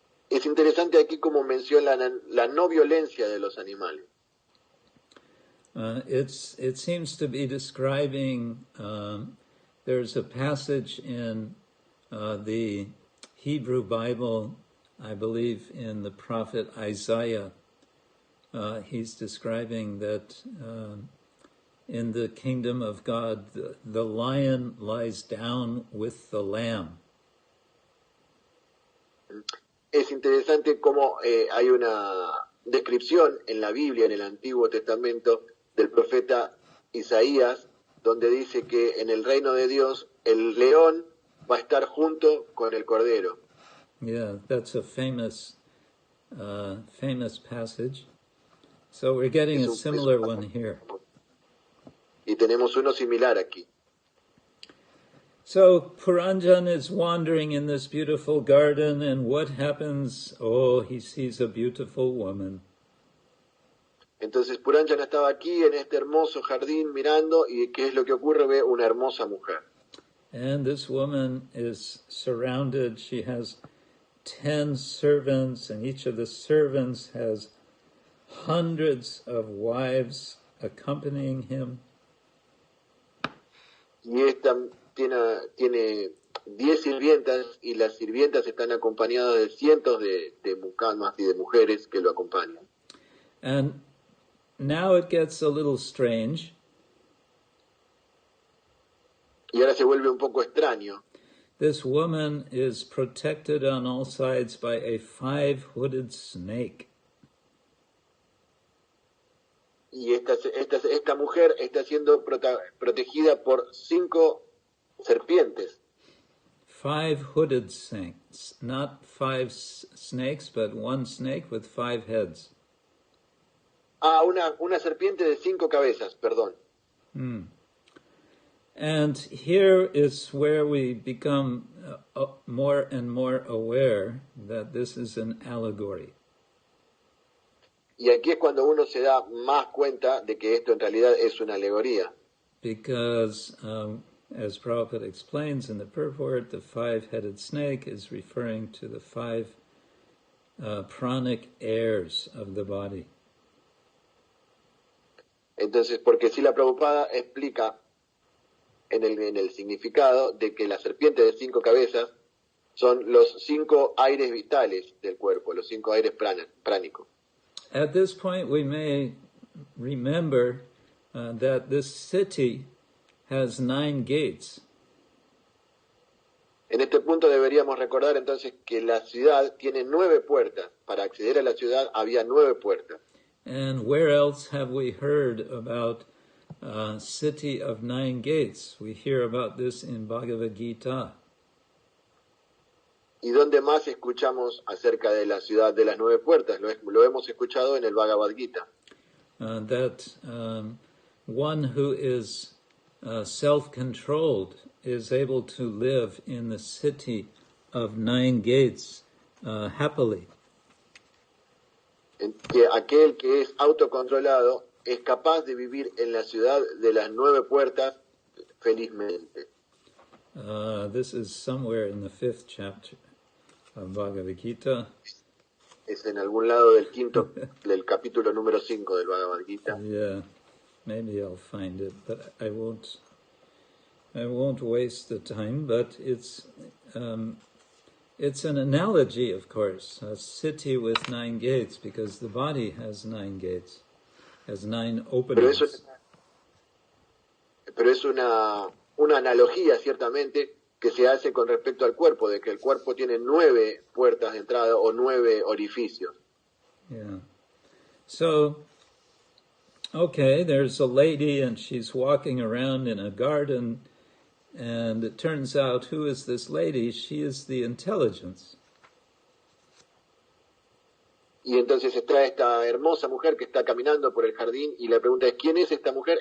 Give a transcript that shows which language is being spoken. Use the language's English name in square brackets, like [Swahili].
[Spanish] Es interesante aquí como menciona la no violencia de los animales. [English] It seems to be describing, there's a passage in the Hebrew Bible, I believe in the prophet Isaiah. He's describing that in the kingdom of God, the lion lies down with the lamb. [Spanish] Es interesante cómo hay una descripción en la Biblia, en el Antiguo Testamento, del profeta Isaías, donde dice que en el reino de Dios el león va a estar junto con el cordero. [English] Yeah, that's a famous passage. So we're getting a similar one here. [Spanish] Y tenemos uno similar aquí. [English] So Puranjan is wandering in this beautiful garden, and what happens? Oh, he sees a beautiful woman. [Spanish] Entonces Puranjana estaba aquí en este hermoso jardín mirando, y ¿qué es lo que ocurre? Ve una hermosa mujer. [English] And this woman is surrounded. She has 10 servants, and each of the servants has hundreds of wives accompanying him. [Spanish] Y esta tiene 10 sirvientas, y las sirvientas están acompañadas de cientos de mucamas y de mujeres que lo acompañan. [English] And now it gets a little strange. [Spanish] Y ahora se vuelve un poco extraño. [English] This woman is protected on all sides by a 5-hooded snake. [Spanish] Y esta mujer está siendo protegida por 5 serpientes. [English] 5-hooded snakes, not 5 snakes, but one snake with 5 heads. [Spanish] Ah, una serpiente de 5 cabezas, perdón. [English] And here is where we become more and more aware that this is an allegory. [Spanish] Y aquí es cuando uno se da más cuenta de que esto en realidad es una alegoría. [English] Because, as Prabhupada explains in the purport, the 5-headed snake is referring to the 5 pranic heirs of the body. [Spanish] Entonces, porque si la Prabhupada explica en el significado de que la serpiente de 5 cabezas Son los 5 aires vitales del cuerpo, los 5 aires pránicos. [English] At this point, we may remember that this city has 9 gates. [Spanish] En este punto deberíamos recordar entonces que la ciudad tiene 9 puertas. Para acceder a la ciudad había 9 puertas. [English] And where else have we heard about a city of 9 gates? We hear about this in Bhagavad Gita. [Spanish] ¿Y dónde más escuchamos acerca de la ciudad de las 9 puertas? Lo hemos escuchado en el Bhagavad Gita. [English] That one who is self-controlled is able to live in the city of 9 gates happily. [Spanish] Que aquel que es autocontrolado es capaz de vivir en la ciudad de las 9 puertas felizmente. [English] This is somewhere in the 5th chapter of Bhagavad Gita. [Spanish] Es en algún lado del capítulo número 5 del Bhagavad Gita. [English] Yeah, maybe I'll find it, but I won't waste the time. But it's an analogy, of course, a city with 9 gates, because the body has 9 gates, has 9 openings. [Spanish] Pero es una analogía, ciertamente, que se hace con respecto al cuerpo, de que el cuerpo tiene 9 puertas de entrada o 9 orificios. [English] Yeah. So, okay, there's a lady and she's walking around in a garden, and it turns out, who is this lady? She is the intelligence. [Spanish] Y entonces está esta hermosa mujer que está caminando por el jardín y la pregunta es, ¿quién es esta mujer?